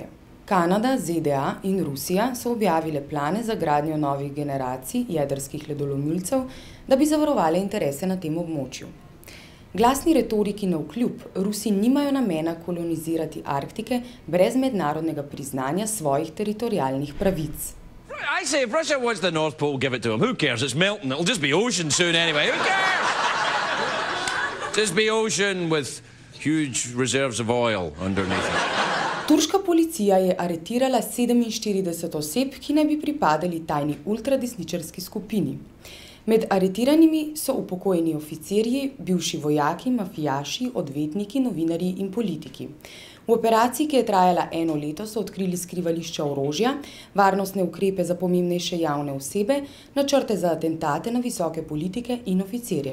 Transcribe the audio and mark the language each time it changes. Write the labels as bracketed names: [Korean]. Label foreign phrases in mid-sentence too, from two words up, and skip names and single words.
[Slovenian] Kanada, ZDA in Rusija so objavile plane za gradnjo novih generacij jedrskih ledolomilcev, da bi zavarovale interese na tem območju. Glasni retoriki navkljub, Rusi nimajo namena kolonizirati Arktike brez mednarodnega priznanja svojih teritorialnih pravic. [English] I say if Russia wants the North Pole, give it to them. Who cares? It's melting. It'll just be ocean soon anyway. Who cares? Just be ocean with huge reserves of oil underneath it. [Slovenian] Turška policija je aretirala 47 oseb, ki naj bi pripadali tajni ultradesničarski skupini. Med aretiranimi so upokojeni oficirji, bivši vojaki, mafijaši, odvetniki, novinarji in politiki. V operaciji, ki je trajala 1 leto, so odkrili skrivališča orožja, varnostne ukrepe za pomembnejše javne osebe, načrte za atentate na visoke politike in oficirje.